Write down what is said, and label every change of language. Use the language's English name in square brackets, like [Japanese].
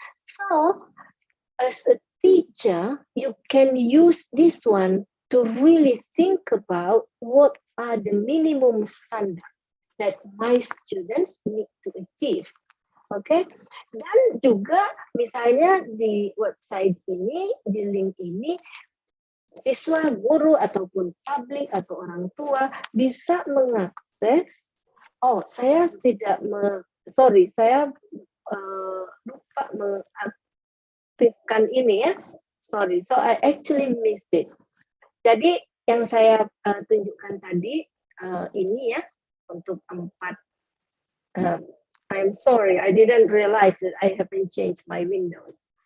[English] So, as a teacher, you can use this one to really think about what are the minimum standards that my students need to achieve. [Indonesian] Oke, dan juga misalnya di website ini, di link ini, siswa, guru, ataupun publik atau orang tua bisa mengakses. Saya tidak, saya lupa mengaktifkan ini ya. [English] Sorry, so I actually missed it. [Indonesian] Jadi yang saya tunjukkan tadi ini ya untuk 4 [English] I'm sorry, I didn't realize that I haven't changed my windows.